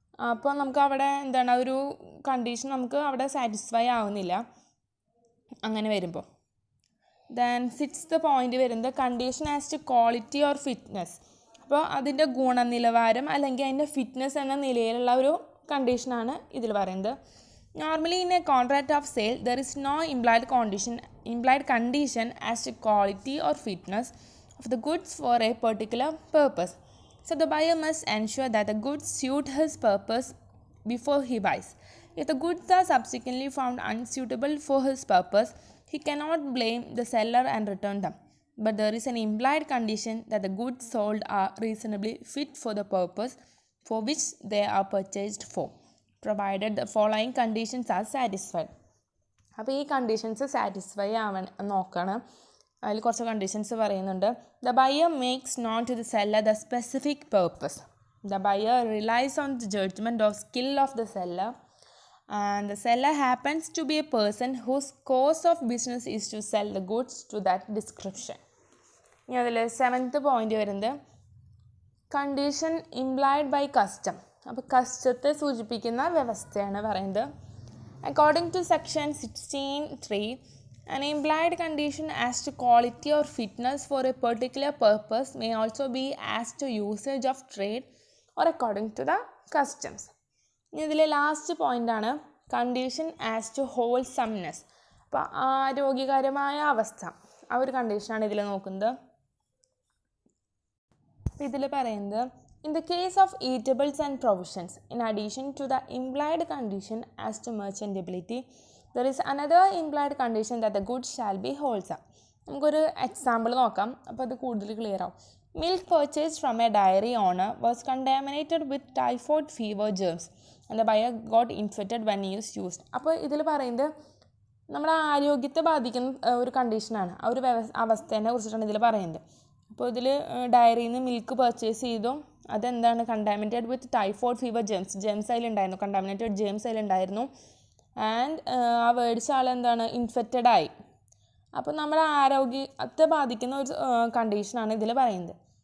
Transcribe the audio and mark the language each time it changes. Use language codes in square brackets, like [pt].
[ml] അപ്പോൾ നമുക്ക് അവിടെ എന്താണ് ഒരു കണ്ടീഷൻ നമുക്ക് അവിടെ സാറ്റിസ്ഫൈ ആവുന്നില്ല അങ്ങനെ വരുമ്പോൾ. [en] Then 6th point വരുന്നത് condition as to quality or fitness. [ml] അപ്പോൾ അതിൻ്റെ ഗുണനിലവാരം അല്ലെങ്കിൽ അതിൻ്റെ ഫിറ്റ്നസ് എന്ന നിലയിലുള്ള ഒരു കണ്ടീഷനാണ് ഇതിൽ പറയുന്നത്. [en] Normally in a contract of sale there is no implied condition as to quality or fitness of the goods for a particular purpose. So the buyer must ensure that the goods suit his purpose before he buys. If the goods are subsequently found unsuitable for his purpose, he cannot blame the seller and return them. But there is an implied condition that the goods sold are reasonably fit for the purpose for which they are purchased for, provided the following conditions are satisfied. [ml] അപ്പോൾ ഈ conditions satisfy നോക്കണം. അതിൽ കുറച്ച് conditions പറയുന്നുണ്ട്. [en] The buyer makes known to the seller the specific purpose. The buyer relies on the judgment of skill of the seller and the seller happens to be a person whose course of business is to sell the goods to that description. ഇനി അതിൽ 7th point വരുന്നത് condition implied by custom. [ml] അപ്പോൾ കസ്റ്റത്തെ സൂചിപ്പിക്കുന്ന വ്യവസ്ഥയാണ് പറയുന്നത്. [en] According to section 16(3), an implied condition as to quality or fitness for a particular purpose may also be as to usage of trade or according to the customs. ഇനി ഇതിലെ last പോയിൻ്റാണ് condition as to wholesomeness. [ml] അപ്പോൾ ആരോഗ്യകരമായ അവസ്ഥ, ആ ഒരു കണ്ടീഷനാണ് ഇതിൽ നോക്കുന്നത്. ഇതിൽ പറയുന്നത് [en] in the case of eatables and provisions, in addition to the implied condition as to merchantability, there is another implied condition that the goods shall be wholesome. [ml] നമുക്കൊരു എക്സാമ്പിൾ നോക്കാം, അപ്പോൾ അത് കൂടുതൽ ക്ലിയർ ആവും. [en] Milk purchased from a dairy owner was contaminated with typhoid fever germs and the buyer got infected when it was used. [ml] അപ്പോൾ ഇതിൽ പറയുന്നത് നമ്മുടെ ആരോഗ്യത്തെ ബാധിക്കുന്ന ഒരു കണ്ടീഷനാണ്, ആ ഒരു അവസ്ഥേനെ കുറിച്ചിട്ടാണ് ഇതിൽ പറയുന്നത്. അപ്പോൾ ഇതിൽ ഡയറിയിൽ നിന്ന് മിൽക്ക് പർച്ചേസ് ചെയ്തു, അതെന്താണ് [en] contaminated with typhoid fever germs [ml] അതിലുണ്ടായിരുന്നു, contaminated Gems അതിലുണ്ടായിരുന്നു. And ആ മേടിച്ച ആളെന്താണ് ഇൻഫെക്റ്റഡ് ആയി. അപ്പോൾ നമ്മുടെ ആരോഗ്യത്തെ ബാധിക്കുന്ന ഒരു കണ്ടീഷനാണ് ഇതിൽ പറയുന്നത്.